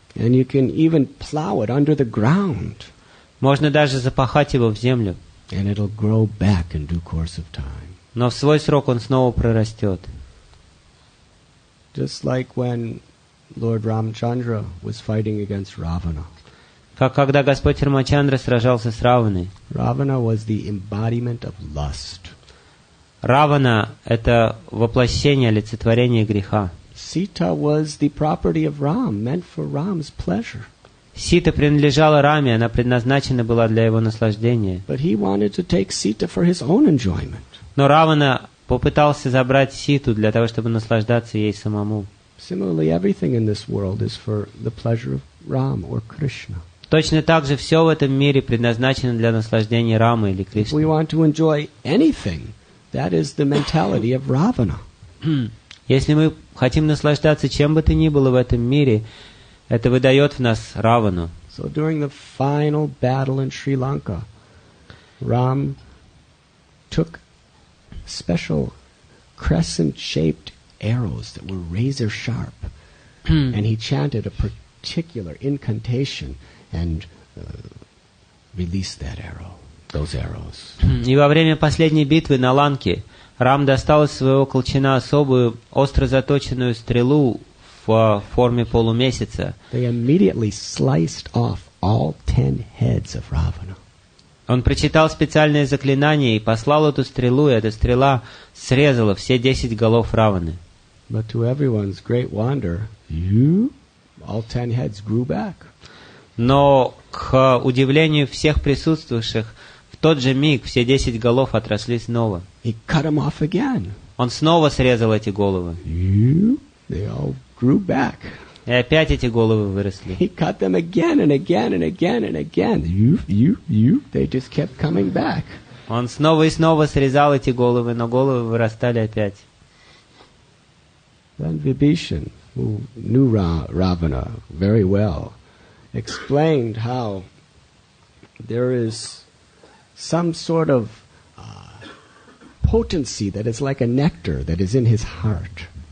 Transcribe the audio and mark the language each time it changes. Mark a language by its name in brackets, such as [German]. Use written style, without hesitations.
[English] And you can even plow it under the ground. [Russian] Можно даже запахать его в землю. [English] And it'll grow back in due course of time. [Russian] Но в свой срок он снова прорастет. [English] Just like when Lord Ramchandra was fighting against Ravana. [Russian] Как когда Господь Рамачандра сражался с Раваной. [English] Ravana was the embodiment of lust. [Russian] Равана — это воплощение, олицетворение греха. [English] Sita was the property of Ram, meant for Ram's pleasure. [Russian] Сита принадлежала Раме, она предназначена была для его наслаждения. [English] But he wanted to take Sita for his own enjoyment. [Russian] Но Равана попытался забрать Ситу для того, чтобы наслаждаться ей самому. [English] Similarly, everything in this world is for the pleasure of Ram or Krishna. [Russian] Точно так же все в этом мире предназначено для наслаждения Рамы или [English] If we [Russian] Кришны. [English] want to enjoy anything, that is the mentality of Ravana. [Russian] Если мы хотим наслаждаться чем бы то ни было в этом мире, это выдает в нас Равану. [English] So during the final battle in Sri Lanka, Ram took special crescent-shaped arrows that were razor sharp, and he chanted a particular incantation and released those arrows. [Russian] И во время последней битвы на Ланке Рам достал из своего колчана особую остро заточенную стрелу в форме полумесяца. [English] They immediately sliced off all 10 heads of Ravana. [Russian] Он прочитал специальное заклинание и послал эту стрелу, и эта стрела срезала все 10 голов Раваны. [English] But to everyone's great wonder, all 10 heads grew back. [Russian] Но, к удивлению всех присутствующих, в тот же миг все 10 голов отросли снова. [English] He cut them off again. [Russian] Он снова срезал эти головы. [English] They all grew back. [Russian] И опять эти головы выросли. [English] He cut them again and again and again and again. They just kept coming back. [Russian] Он снова и снова срезал эти головы, но головы вырастали опять. [English] Then Vibhishan, who knew Ravana very well, explained how there is some sort of potency that is like a nectar that is in his heart.